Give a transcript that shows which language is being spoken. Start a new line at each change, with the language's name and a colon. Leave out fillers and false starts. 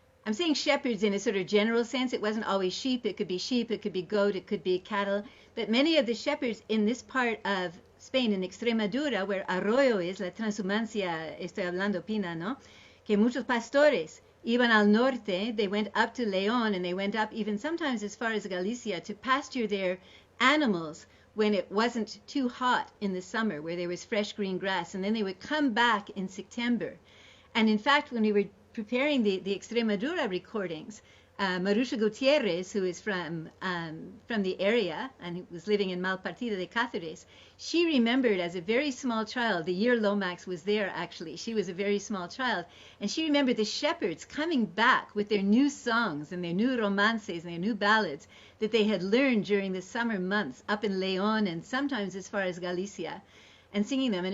English: I'm saying shepherds in a sort of general sense. It wasn't always sheep. It could be goat. It could be cattle. But many of the shepherds in this part of Spain, in Extremadura, where Arroyo is,
Spanish: la transhumancia, estoy hablando, Pina, ¿no? Que muchos pastores iban al norte,
English: they went up to León, and they went up even sometimes as far as Galicia to pasture their animals when it wasn't too hot in the summer, where there was fresh green grass, and then they would come back in September. And in fact, when we were preparing the Extremadura recordings, Marusha Gutierrez, who is from the area and who was living in Malpartida de Cáceres, she remembered as a very small child, the year Lomax was there actually, she was a very small child, and she remembered the shepherds coming back with their new songs and their new romances and their new ballads that they had learned during the summer months up in León and sometimes as far as Galicia, and singing them.